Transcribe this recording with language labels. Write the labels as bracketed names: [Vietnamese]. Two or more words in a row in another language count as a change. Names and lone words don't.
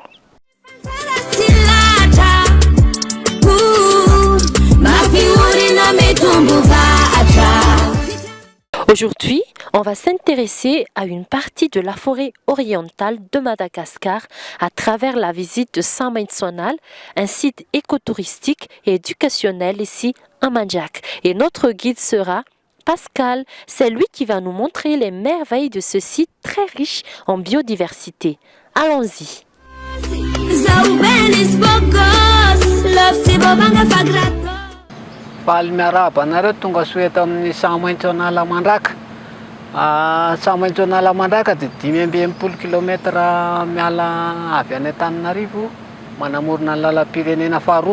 [French] Aujourd'hui, on va s'intéresser à une partie de la forêt orientale de Madagascar à travers la visite de Saint-Mansonal, un site écotouristique et éducationnel ici à Mandjak. Et notre guide sera Pascal, c'est lui qui va nous montrer les merveilles de ce site très riche en biodiversité. Allons-y. [Malagasy] Faly miarahaba anareo tonga soeto amin'ny Saint-Mansonal Mandraka. Saint-Mansonal Mandraka dia 520 km miala avy any Antananarivo manamorona ny lalam-pirenena faharoa.